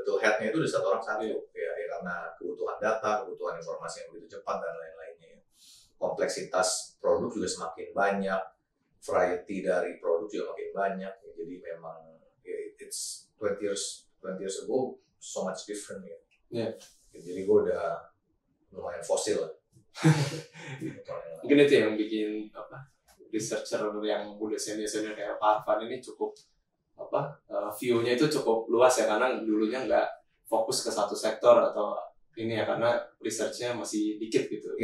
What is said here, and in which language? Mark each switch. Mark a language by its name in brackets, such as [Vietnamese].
[Indonesian] Headnya itu udah satu orang satu. Iya. Ya, karena kebutuhan data, kebutuhan informasi yang begitu cepat dan lain-lainnya. Kompleksitas produk juga semakin banyak, variety dari produk juga makin banyak. Jadi memang [English] it's 20 years ago so much different ya. Yeah. [Indonesian] Jadi gue udah lumayan fosil lah. Mungkin itu yang bikin researcher yang udah senior kayak Pak Arfan ini cukup view-nya itu cukup luas ya, karena dulunya nggak fokus ke satu sektor atau ini ya, karena research-nya masih dikit gitu.